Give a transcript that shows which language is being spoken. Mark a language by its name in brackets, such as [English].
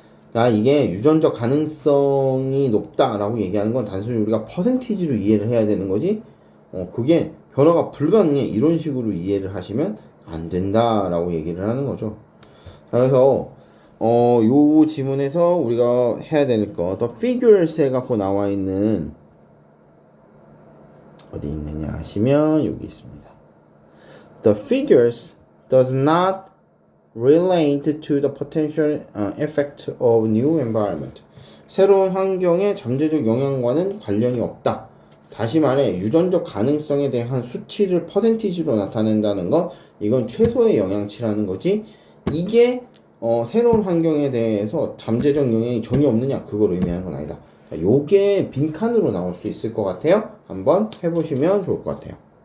[Korean] 그러니까 이게 유전적 가능성이 높다라고 얘기하는 건 단순히 우리가 퍼센티지로 이해를 해야 되는 거지, 그게 변화가 불가능해 이런 식으로 이해를 하시면 안 된다라고 얘기를 하는 거죠. 그래서 요 지문에서 우리가 해야 될 거, 더 figures에 갖고 나와 있는, 어디 있느냐 하시면 여기 있습니다. [English] The figures does not relate to the potential effect of new environment. [Korean] 새로운 환경의 잠재적 영향과는 관련이 없다. 다시 말해 유전적 가능성에 대한 수치를 퍼센티지로 나타낸다는 건 이건 최소의 영향치라는 거지. 이게 새로운 환경에 대해서 잠재적 영향이 전혀 없느냐 그걸 의미하는 건 아니다. 자, 요게 빈칸으로 나올 수 있을 것 같아요. 한번 해보시면 좋을 것 같아요.